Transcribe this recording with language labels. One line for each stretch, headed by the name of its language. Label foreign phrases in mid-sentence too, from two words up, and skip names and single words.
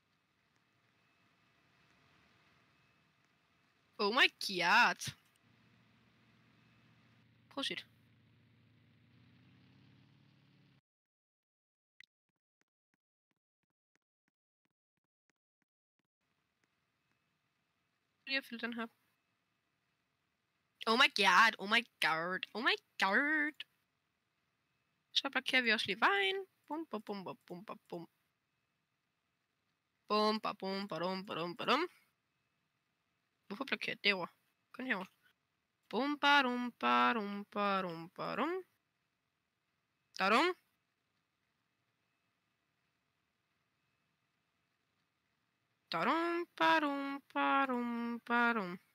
English: Oh my god.
Danish: Prøv at se. Lige at fylde den her.
English: Oh my god, oh my god, oh my god.
Danish: Så blokerer vi også lige vejen. Bum, bum, bum, bum, bum, bum, bum. Bum, bum, bum, bum, bum, bum. Hvorfor blokerer det derovre? Kun herovre. Bum, badum, badum, badum, badum. Dadum. Dadum, badum, badum, badum.